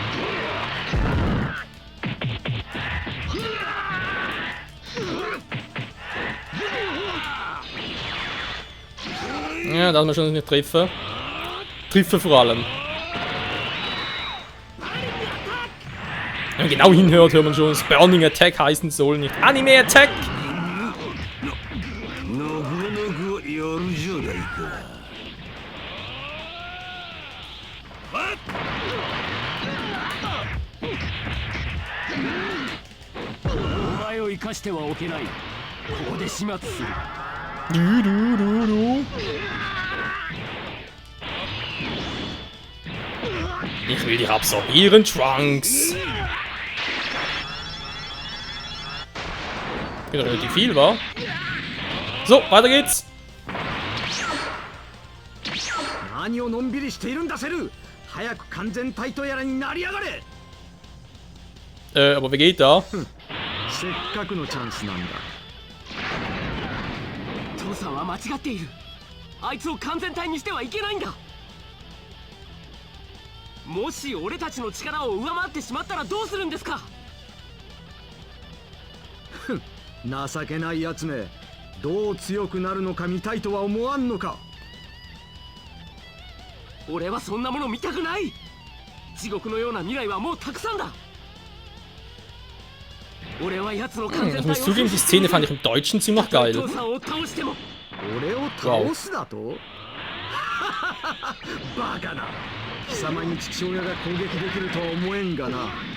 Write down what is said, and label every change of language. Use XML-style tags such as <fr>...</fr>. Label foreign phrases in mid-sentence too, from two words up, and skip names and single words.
<de>Ja, da haben wir schon nicht treffen. Treffer vor allem. Wenn man genau hinhört, hört man schon, dass</de> <en>Burning Attack</en> <de>heißen soll, nicht</de> <en>Anime Attack.</en> <ja>なかなかやるじゃないか。お前を生かしてはおけない。ここで始末する。</ja> <de>Ich will dich absorbieren, Trunks. Wieder relativ viel, wa? So, weiter geht's.</de> <ja>何をのんびりしているんだセル。早く完全体とやらになりやがれ。</ja> <de>Aber wie geht da?</de> <ja>せっかくのチャンスなんだ。父さんは間違っている。あいつを完全体にしてはいけないんだ。もし俺たちの力を上回ってしまったらどうするんですか。情けないやつめ。どう強くなるのか見たいとは思わんのか。俺はそんなもの見たくない。地獄のような未来はもうたくさんだ。俺は奴の完</ja> <de>Ich</de> <ja>全</ja> <de>muss</de> <ja>体を</ja> <de>zugeben, die Szene fand ich im Deutschen ziemlich geil.</de> <ja>父さんを倒しても俺を倒すだとバカな。貴様に父親が攻撃できるとは思えんがな。</ja>